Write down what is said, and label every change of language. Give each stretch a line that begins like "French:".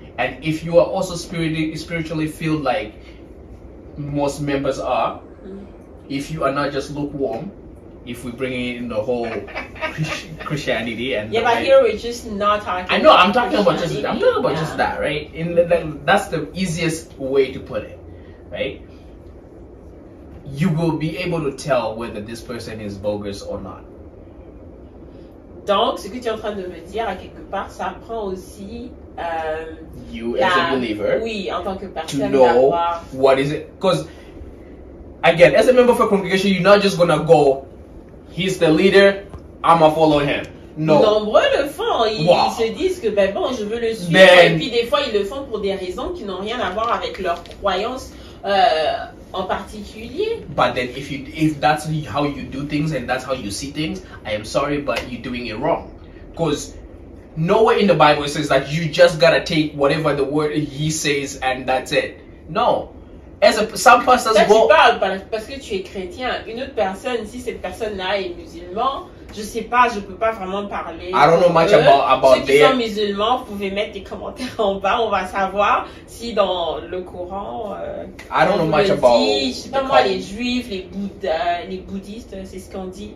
English: And if you are also spiritually filled like most members are, if you are not just lukewarm, if we bring in the whole Christianity and but here we're just not talking. I know I'm talking about just that, right? That's the easiest way to put it, right? You will be able to tell whether this person is bogus or not.
French: Donc, ce que tu es en train de me dire, à quelque part, ça prend aussi
English: you as a believer,
French: oui, en tant que personne,
English: to know what is it. Because again, as a member of a congregation, you're not just gonna go, he's the leader, I'ma follow him. No.
French: Nombreux le font. Ils se disent que ben bon, je veux le suivre. Et puis des fois, ils le font pour des raisons qui n'ont rien à voir avec leurs croyances en particulier.
English: But then if that's how you do things and that's how you see things, I am sorry, but you're doing it wrong. Because nowhere in the Bible it says that you just gotta take whatever the word he says and that's it. No. Some pastors go...
French: Tu parles parce que tu es chrétien. Une autre personne, si cette personne-là est musulman, je sais pas, je peux pas vraiment parler.
English: I don't know much about
French: ceux qui sont musulmans, vous pouvez mettre des commentaires en bas, on va savoir si dans le Coran.
English: I don't know much about.
French: Je sais pas moi, les juifs, les bouddhistes, c'est ce qu'on dit.